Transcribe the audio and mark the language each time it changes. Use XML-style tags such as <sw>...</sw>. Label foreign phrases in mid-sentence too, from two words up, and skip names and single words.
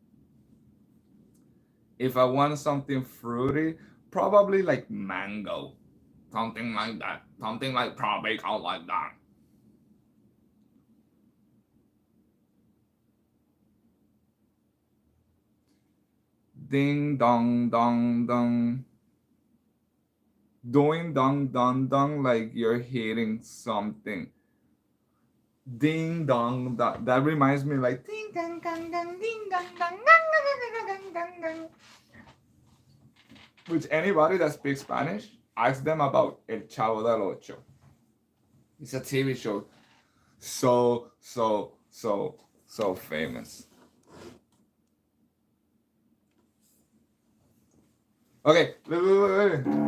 <en>If I want something fruity, probably like mango. Something like that. Something like tropical like that. Ding dong dong dong. Doing dong dong dong like you're hitting something. ding dong. That reminds me like ding dong dong dong ding dong dong dong dong dong dong. Which anybody that speaks Spanish, ask them about El Chavo del Ocho. It's a TV show so famous. Okay, wait.</en>